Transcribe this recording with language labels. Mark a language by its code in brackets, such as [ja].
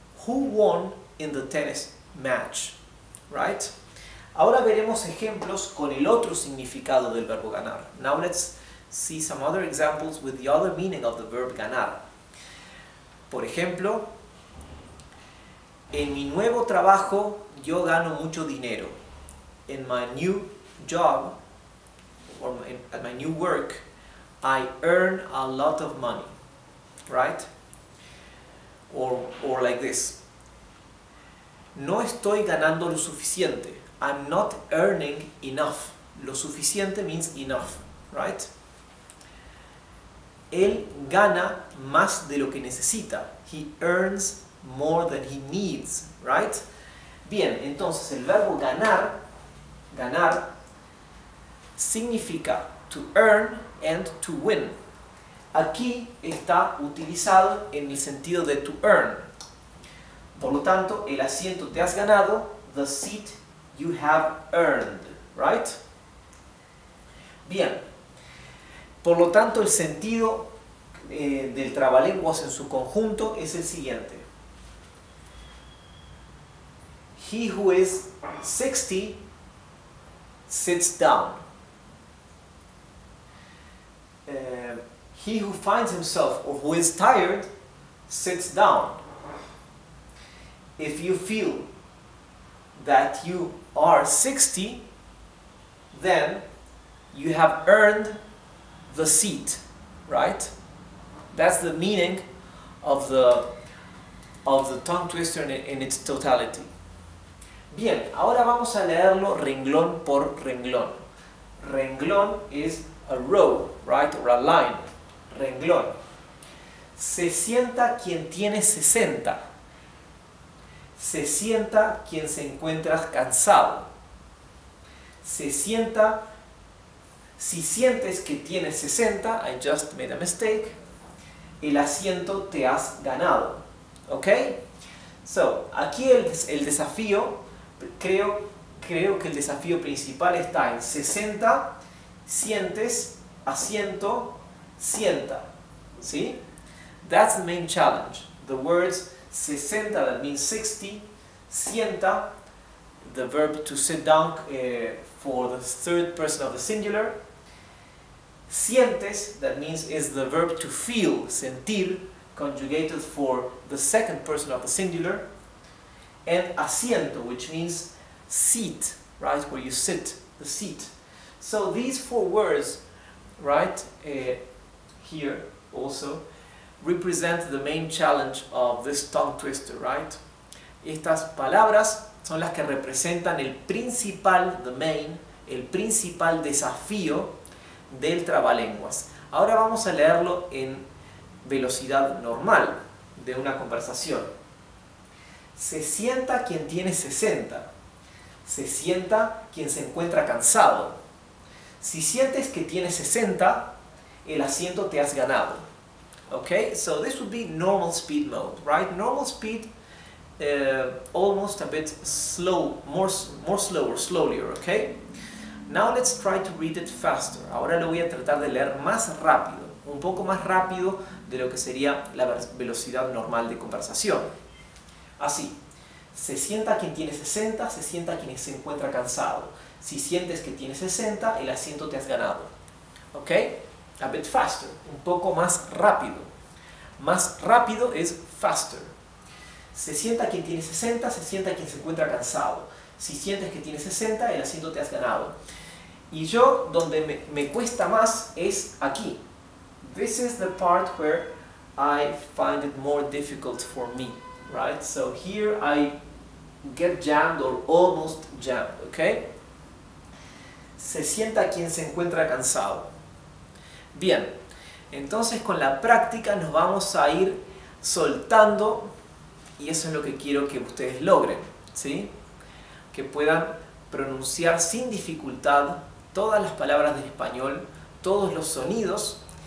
[en] Who won in the tennis match? Right? [es] Ahora veremos ejemplos con el otro significado del verbo ganar. [en] Now let's see some other examples with the other meaning of the verb ganar. [es] Por ejemplo, en mi nuevo trabajo yo gano mucho dinero. [en] In my new job, or at my new work, I earn a lot of money. Right? Or like this. [es] No estoy ganando lo suficiente. [en] I'm not earning enough. Lo suficiente means enough, right? [es] Él gana más de lo que necesita. [en] He earns more than he needs, right? [es] Bien, entonces el verbo ganar, ganar, significa [en] to earn and to win. [es] Aquí está utilizado en el sentido de to earn. Por lo tanto, el asiento te has ganado, [en] the seat you have earned, [es] right? Bien. Por lo tanto, el sentido del trabalenguas en su conjunto es el siguiente. [en] He who is 60 sits down. He who finds himself or who is tired sits down. If you feel that you are 60, then you have earned the seat, right? That's the meaning of the tongue twister in its totality. [es] Bien, ahora vamos a leerlo renglón por renglón. [en] Renglón is a row, right? Or a line. Renglón. [es] Se sienta quien tiene 60. Se sienta quien se encuentra cansado. Se sienta, si sientes que tienes 60, [en] I just made a mistake, [es] el asiento te has ganado. ¿Ok? So, aquí el desafío, creo que el desafío principal está en 60, sientes, asiento, sienta. ¿Sí? [en] That's the main challenge. The words 60, that means 60, sienta, the verb to sit down for the third person of the singular. Sientes, that means is the verb to feel, sentir, conjugated for the second person of the singular. And asiento, which means seat, right, where you sit, the seat. So these four words, right, here also, represent the main challenge of this tongue twister, right? [es] Estas palabras son las que representan el principal, [en] the main, [es] el principal desafío del trabalenguas. Ahora vamos a leerlo en velocidad normal de una conversación. Se sienta quien tiene 60. Se sienta quien se encuentra cansado. Si sientes que tienes 60, el asiento te has ganado. [en] Okay, so this would be normal speed mode, right? Normal speed, almost a bit slow, more slower, slowlier, okay? Now let's try to read it faster. [es] Ahora lo voy a tratar de leer más rápido, un poco más rápido de lo que sería la velocidad normal de conversación. Así, se sienta quien tiene 60, se sienta quien se encuentra cansado. Si sientes que tienes 60, el asiento te has ganado. Okay? [en] A bit faster, [es] un poco más rápido. Más rápido es faster. Se sienta quien tiene 60, se sienta quien se encuentra cansado. Si sientes que tienes 60, el asiento te has ganado. Y yo, donde me cuesta más, es aquí. [en] This is the part where I find it more difficult for me, right? So here I get jammed or almost jammed, okay? [es] Se sienta quien se encuentra cansado. Bien, entonces con la práctica nos vamos a ir soltando y eso es lo que quiero que ustedes logren, ¿sí? Que puedan pronunciar sin dificultad todas las palabras del español, todos los sonidos